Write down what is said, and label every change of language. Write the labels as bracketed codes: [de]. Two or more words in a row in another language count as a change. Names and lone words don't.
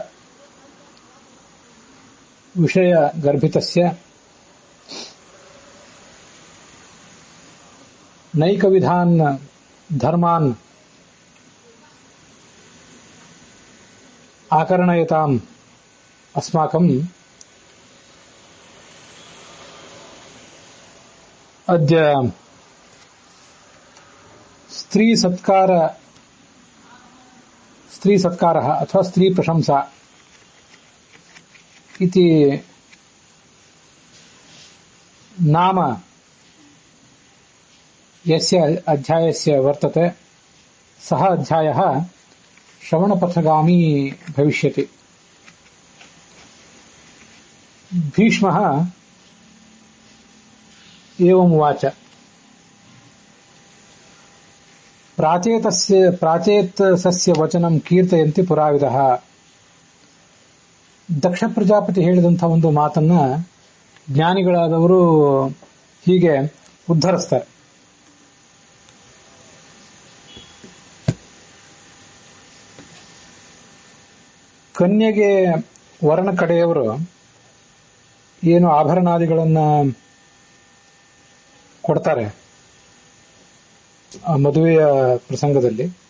[sa] ವಿಷಯ ಗರ್ಭಿತಸ್ಯ ನೈಕವಿಧಾನ್ ಧರ್ಮಾನ್ ಆಕರಣಯತಾಂ ಅಸ್ಮಾಕಂ ಅದ್ಯ ಸ್ತ್ರೀ ಸತ್ಕಾರ ಅಥವಾ ಸ್ತ್ರೀ ಪ್ರಶಂಸಾ इति नाम यस्य अध्यायस्य वर्तते सः अध्यायः श्रवणपथगामी भविष्यति. भीष्मः एवम् उवाच. प्राचेतसस्य वचनं कीर्तयन्ति पुराविदः. [kn] ದಕ್ಷ ಪ್ರಜಾಪತಿ ಹೇಳಿದಂಥ ಒಂದು ಮಾತನ್ನ ಜ್ಞಾನಿಗಳಾದವರು ಹೀಗೆ ಉದ್ಧರಿಸ್ತಾರೆ. ಕನ್ಯೆಗೆ ವರನ ಕಡೆಯವರು ಏನು ಆಭರಣಾದಿಗಳನ್ನ ಕೊಡ್ತಾರೆ ಆ ಮದುವೆಯ ಪ್ರಸಂಗದಲ್ಲಿ,